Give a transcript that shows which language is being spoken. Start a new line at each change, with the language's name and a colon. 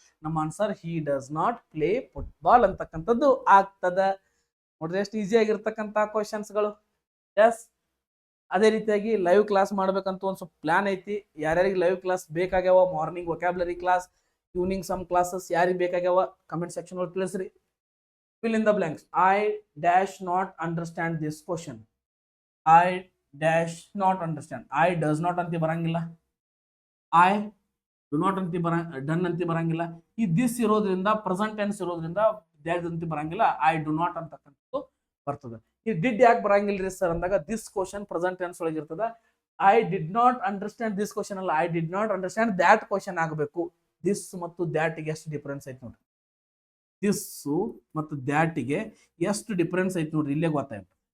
Kannada: ನಮ್ಮ answer
English: he does not play football
Kannada: ಅಂತಕ್ಕಂಥದ್ದು ಆಗ್ತದ. ನೋಡ್ರಿ, ಎಷ್ಟು ಈಸಿ ಆಗಿರ್ತಕ್ಕಂಥ ಕ್ವಶನ್ಸ್ಗಳು. ಎಸ್, ಅದೇ ರೀತಿಯಾಗಿ ಲೈವ್ ಕ್ಲಾಸ್ ಮಾಡ್ಬೇಕಂತ ಒಂದು ಸ್ವಲ್ಪ ಪ್ಲಾನ್ ಐತಿ. ಯಾರ್ಯಾರಿಗೆ ಲೈವ್ ಕ್ಲಾಸ್ ಬೇಕಾಗ್ಯಾವ, morning vocabulary class, evening some classes ಯಾರಿಗೆ ಬೇಕಾಗ್ಯಾವ ಕಮೆಂಟ್ ಸೆಕ್ಷನ್ ಒಳಗೆ ತಿಳಿಸ್ರಿ.
English: Fill in the blanks. I dash not understand this question. I dash not understand. I does not
Kannada: ಅಂತಿ ಬರಂಗಿಲ್ಲ.
English: I do not
Kannada: ಅಂತಿ ಡನ್ ಅಂತಿ ಬರಂಗಿಲ್ಲ. ಈ ದಿಸ್ ಇರೋದ್ರಿಂದ ಪ್ರೆಸೆಂಟ್ ಟೆನ್ಸ್ ಇರೋದ್ರಿಂದ ದ್ಯಾಟ್ ಅಂತಿ ಬರಂಗಿಲ್ಲ.
English: I do not
Kannada: ಅಂತಕ್ಕಂಥದ್ದು ಬರ್ತದೆ. ಈ ಡಿಡ್ ಯಾಕೆ ಬರಂಗಿಲ್ರಿ ಸರ್ ಅಂದಾಗ ದಿಸ್ ಕ್ವಶನ್ ಪ್ರೆಸೆಂಟ್ ಟೆನ್ಸ್ ಒಳಗೆ ಇರ್ತದ.
English: I did not understand this question
Kannada: ಅಲ್ಲ,
English: I did not understand that question
Kannada: ಆಗಬೇಕು. ದಿಸ್ ಮತ್ತು ದ್ಯಾಟಿಗೆ ಎಷ್ಟು ಡಿಫರೆನ್ಸ್ ಐತಿ ನೋಡ್ರಿ. ದಿಸ್ ಮತ್ತು ದ್ಯಾಟಿಗೆ ಎಷ್ಟು ಡಿಫರೆನ್ಸ್ ಐತಿ ನೋಡ್ರಿ, ಇಲ್ಲೇ ಗೊತ್ತಾಯ್ತು.